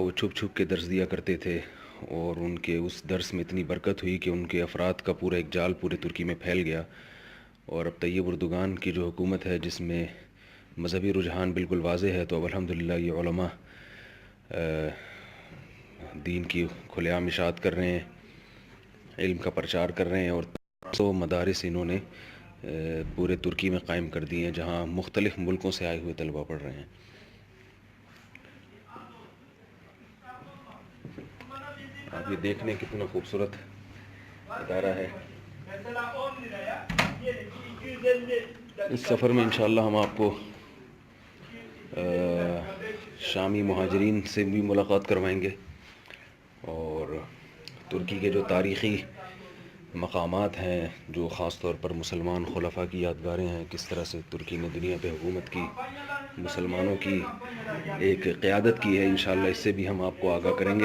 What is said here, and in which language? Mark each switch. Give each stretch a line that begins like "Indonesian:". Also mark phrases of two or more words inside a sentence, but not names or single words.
Urdu: وہ چھپ چھپ کے درس دیا کرتے تھے، اور ان کے اس درس میں اتنی برکت ہوئی کہ ان کے افراد کا پورا ایک جال پورے ترکی میں پھیل گیا، اور اب طیب اردگان کی جو حکومت ہے جس میں مذہبی رجحان بالکل واضح ہے، تو اب الحمدللہ یہ علماء دین کی کھلے عام اشاعت کر رہے ہیں، علم کا پرچار کر رہے ہیں، اور 100 مدارس انہوں نے پورے ترکی میں قائم کر دی ہیں جہاں مختلف ملکوں سے آئے ہوئے طلبہ پڑھ رہے ہیں۔ آپ یہ دیکھ لیں کتنا خوبصورت ادارہ ہے۔
Turkish: Mesela 10 liraya diyelim ki 250
Urdu: اس سفر میں انشاءاللہ ہم آپ کو شامی مہاجرین سے بھی ملاقات کروائیں گے، اور ترکی کے جو تاریخی مقامات ہیں، جو خاص طور پر مسلمان خلفاء کی یادگاریں ہیں، کس طرح سے ترکی نے دنیا پہ حکومت کی، مسلمانوں کی ایک قیادت کی ہے، انشاءاللہ اس سے بھی ہم آپ کو آگاہ کریں گے۔